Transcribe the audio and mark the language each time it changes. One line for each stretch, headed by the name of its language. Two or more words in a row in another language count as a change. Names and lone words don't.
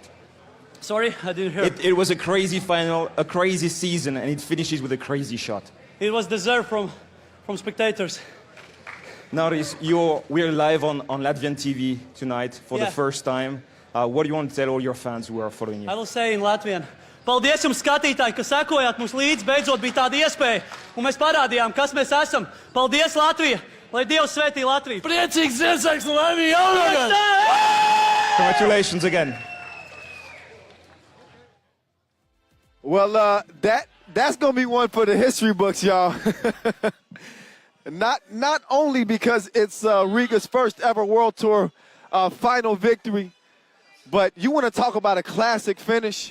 English: Sorry, I didn't hear. It was a crazy final, a crazy season, and it finishes with a crazy shot. It was deserved from spectators. Norris, we're live on Latvian TV tonight for the first time. What do you want to tell all your fans who are following you? I will say in Latvian.
Latvian: Paldies jums, skatītāji, ka sekojāt mums līdzi. Beidzot bija tāda iespēja, un mēs parādījām, kas mēs esam. Paldies, Latvija! Lai Dievs svētī Latviju! Priecīgs Ziemassvētks no Latvijas jaunogad!
English: Congratulations again. Well, that's going to be one for the history books, y'all. Not only because it's Riga's first ever World Tour final victory, but you want to talk about a classic finish.